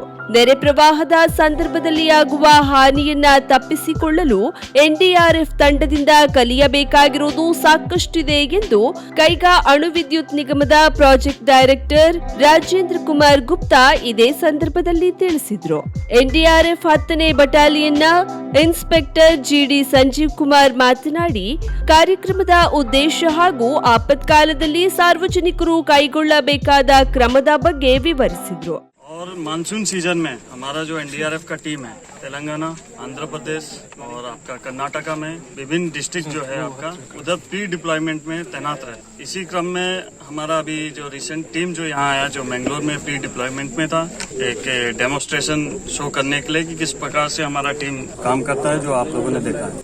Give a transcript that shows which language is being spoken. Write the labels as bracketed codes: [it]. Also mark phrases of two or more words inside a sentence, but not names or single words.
[kn] ನೆರೆ ಪ್ರವಾಹದ ಸಂದರ್ಭದಲ್ಲಿ ಆಗುವ ಹಾನಿಯನ್ನ ತಪ್ಪಿಸಿಕೊಳ್ಳಲು ಎನ್ಡಿಆರ್ಎಫ್ ತಂಡದಿಂದ ಕಲಿಯಬೇಕಾಗಿರುವುದು ಸಾಕಷ್ಟಿದೆ ಎಂದು ಕೈಗಾ ಅಣು ವಿದ್ಯುತ್ ನಿಗಮದ [en] project director [kn] ರಾಜೇಂದ್ರ ಕುಮಾರ್ ಗುಪ್ತಾ ಇದೇ ಸಂದರ್ಭದಲ್ಲಿ ತಿಳಿಸಿದ್ರು. ಎನ್ಡಿಆರ್ಎಫ್ 10ನೇ ಬಟಾಲಿಯನ್ನ [en] inspector GD [kn] ಸಂಜೀವ್ ಕುಮಾರ್ ಮಾತನಾಡಿ ಕಾರ್ಯಕ್ರಮದ ಉದ್ದೇಶ ಹಾಗೂ ಆಪತ್ಕಾಲದಲ್ಲಿ ಸಾರ್ವಜನಿಕರು ಕೈಗೊಳ್ಳಬೇಕಾದ ಕ್ರಮದ ಬಗ್ಗೆ ವಿವರಿಸಿದ್ರು. [hi] और [en] monsoon season [hi] में हमारा जो एनडीआरएफ का टीम है तेलंगाना, आंध्र प्रदेश और आपका कर्नाटका में विभिन्न डिस्ट्रिक्ट जो है आपका उधर [en] pre deployment [hi] में तैनात रहे. इसी क्रम में हमारा अभी जो [en] recent team [hi] जो यहाँ आया जो मैंगलोर में [en] pre deployment [hi] में था, एक [en] demonstration show [hi] करने के लिए कि किस प्रकार से हमारा टीम काम करता है, जो आप लोगों ने देखा है.